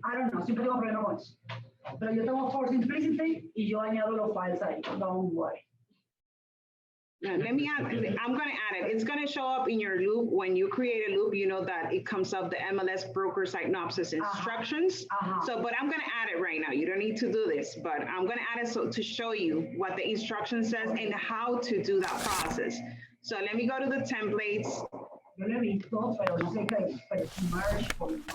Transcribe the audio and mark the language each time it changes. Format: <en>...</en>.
<en>I don't know,</en> <es>siempre tengo problemas con eso. Pero yo tengo for simplicity y yo añado los files ahí.</es> <en>Don't worry. Now, let me add, I'm gonna add it. It's gonna show up in your loop. When you create a loop, you know that it comes up the MLS broker synopsis instructions. So, but I'm gonna add it right now. You don't need to do this, but I'm gonna add it so to show you what the instruction says and how to do that process. So let me go to the templates.</en> <es>Yo lo he visto, pero no sé qué, pero merge por</es>